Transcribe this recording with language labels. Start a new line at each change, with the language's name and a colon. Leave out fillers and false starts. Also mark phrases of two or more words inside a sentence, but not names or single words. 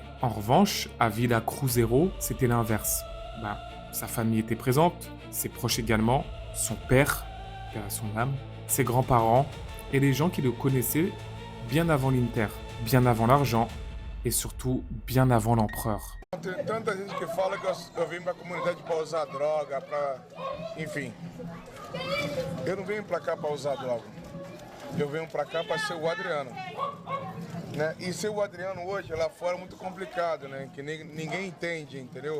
French: En revanche, à Villa Cruzeiro, c'était l'inverse. Sa famille était présente, ses proches également, son père, père à son âme, ses grands-parents et les gens qui le connaissaient bien avant l'Inter, bien avant l'argent et surtout bien avant l'empereur.
Portuguese: Tem tanta gente que fala que eu vim pra comunidade pra usar droga, pra... Enfim. Eu não venho pra cá pra usar droga. Eu venho pra cá pra ser o Adriano. Né? E ser o Adriano hoje lá fora é muito complicado, né? Que ninguém entende, entendeu?